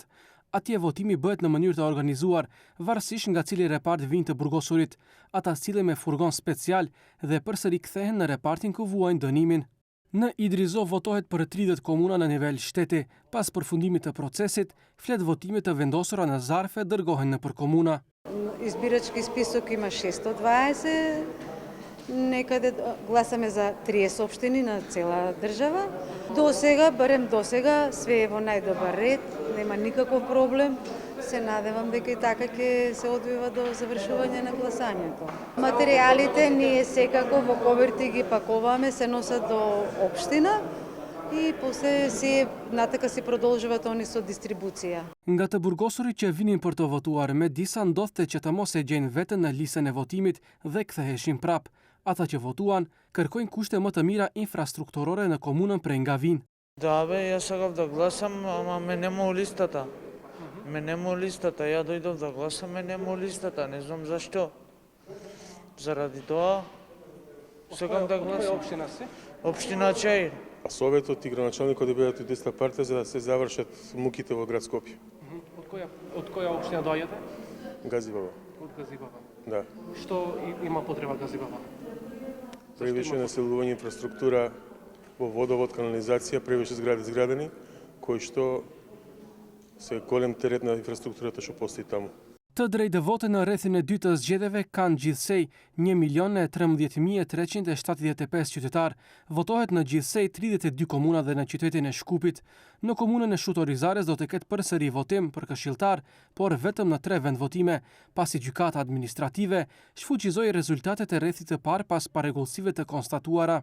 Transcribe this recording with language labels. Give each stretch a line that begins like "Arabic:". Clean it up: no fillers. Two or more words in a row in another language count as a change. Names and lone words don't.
Albanian: Atje votimi bëhet në mënyrë të organizuar, varësisht nga cili repart vijnë të burgosurit. Ata sillen me furgon special dhe përsëri kthehen në repartin ku vuajnë dënimin. Në Idrizov votohet për 30 komuna në nivel shteti. Pas përfundimit të procesit, flet votime të vendosura në zarfe dërgohen nëpër komuna.
Macedonian: Избирачки список има 620. Некаде гласаме за 30 општини на цела држава. Барем до сега, све е во најдобар ред, нема никаков проблем. Се надевам дека и така ќе се одвива до завршување на гласањето. Материјалите ние секако во коверти ги пакуваме, се носат до општина и после натака си продолжуваат они со дистрибуција.
Albanian: Nga të burgosurit që vinin për të votuar, me disa ndodhte që të mos e gjejnë veten në listën e votimit dhe ktheheshin prap. Ata që votuan kërkojnë kushte më të mira infrastrukturore në komunën prej nga vinë.
Macedonian: Да, јас сакав да гласам, ама ме нема у листата. Ме нема у листата, ја дојдов да гласам, ме нема у листата, не знам зашто. Заради тоа сакам да гласам. Општина си? Општина Чаир. Советот и градоначалникот да бидат од деста партија за да се завршат муките во град Скопје. Од која општина доаѓате? Газибаба. Од Газибаба. Да. Што има потреба Газибаба? Превише населување, инфраструктура во водовод, канализација, превише згради изградени, кои што се голем терет на инфраструктурата што постои таму.
Albanian: Të drejtë vote në rrethin e dytë të zgjedhjeve kanë gjithsej 1.013.375 qytetar. Votohet në gjithsej 32 komuna dhe në qytetin e Shkupit. Në komunën e Shutorizares do të ketë përsëri votim për këshilltar, por vetëm në 3 vendvotime, pasi gjykata administrative shfuqizoi rezultatet e rrethit të parë pas parregullsive të konstatuara.